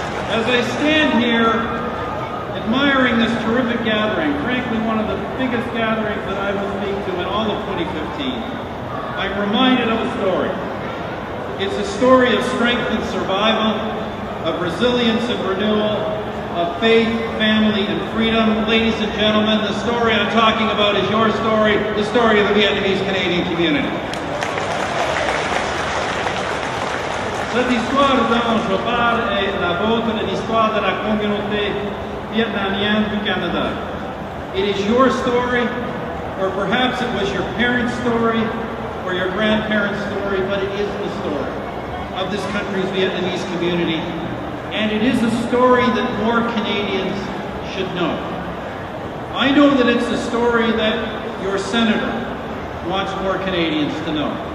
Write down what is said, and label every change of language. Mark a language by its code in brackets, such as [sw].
[en] As I stand here admiring this terrific gathering, frankly one of the biggest gatherings that I will speak to in all of 2015, I'm reminded of a story. It's a story of strength and survival, of resilience and renewal, of faith, family, and freedom. Ladies and gentlemen, the story I'm talking about is your story, the story of the Vietnamese Canadian community. [fr] Cette histoire dont je parle est la vôtre et l'histoire de la communauté vietnamienne du Canada. [en] It is your story, or perhaps it was your parents' story, or your grandparents' story, but it is the story of this country's Vietnamese community. And it is a story that more Canadians should know. I know that it's a story that your senator wants more Canadians to know.